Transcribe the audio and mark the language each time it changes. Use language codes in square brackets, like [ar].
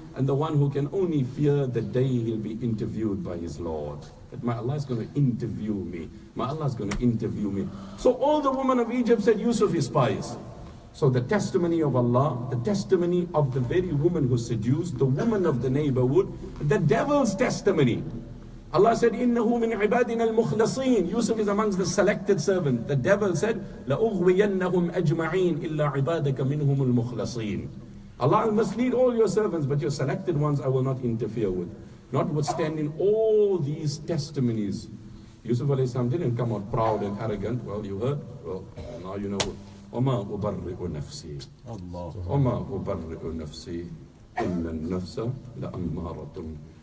[en] And the one who can only fear the day he'll be interviewed by his Lord. That my Allah is going to interview me. My Allah is going to interview me. So all the women of Egypt said Yusuf is pious. So the testimony of Allah, the testimony of the very woman who seduced, the woman of the neighborhood, the devil's testimony. Allah said, [ar] إِنَّهُ مِنْ عِبَادِنَا الْمُخْلَصِينَ. [en] Yusuf is amongst the selected servants. The devil said, [ar] لَأُغْوِيَنَّهُمْ أَجْمَعِينَ إِلَّا عِبَادَكَ مِنْهُمُ الْمُخْلَصِينَ. [en] Allah will mislead all your servants, but your selected ones I will not interfere with. Notwithstanding all these testimonies, Yusuf alayhi salam didn't come out proud and arrogant. Well, you heard? Well, now you know. [ar] وَمَا أُبَرِّئُ نَفْسِي وَمَا أُبَرِّئُ نَفْسِي إِنَّ النَّفْسَ لَأَمَّارَةٌ.